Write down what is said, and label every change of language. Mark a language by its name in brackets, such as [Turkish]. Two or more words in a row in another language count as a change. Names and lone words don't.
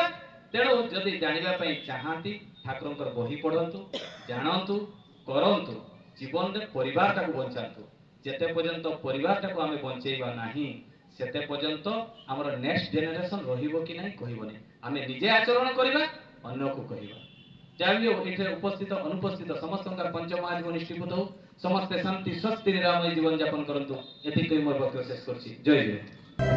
[Odia] ତେଣୁ ଯଦି ଜାଣିବା ପାଇଁ ଚାହାନ୍ତି ଠାକୁରଙ୍କର ବହି ପଢ଼ନ୍ତୁ, ଜାଣନ୍ତୁ, କରନ୍ତୁ, ଜୀବନ ରେ ପରିବାର ଟାକୁ ବଞ୍ଚାନ୍ତୁ। ଯେତେ ପର୍ଯ୍ୟନ୍ତ ପରିବାର ଟାକୁ ଆମେ ବଞ୍ଚାଇବା ନାହିଁ ସେତେ ପର୍ଯ୍ୟନ୍ତ ହମର ନେକ୍ସଟ ଜେନେରେସନ ରହିବ କି ନାହିଁ କହିବ ନାହିଁ। ଆମେ ନିଜେ ଆଚରଣ କରିବା, ଅନ୍ୟ କୁ କହିବା। ଯାବିୟୋ ଏଠି ଉପସ୍ଥିତ ଅନୁପସ୍ଥିତ ସମସ୍ତଙ୍କର ପଞ୍ଚମହାଜୀବ ନିଷ୍ଠୀଭୂତ ହୋ, ସମସ୍ତ ଶାନ୍ତି ସ୍ୱସ୍ତି ନିରାମୟ ଜୀବନ ଯାପନ କରନ୍ତୁ। ଏତିକି କହି ମୋର ବକ୍ତବ୍ୟ ଶେଷ କରୁଛି। ଜୟ ଜୟ।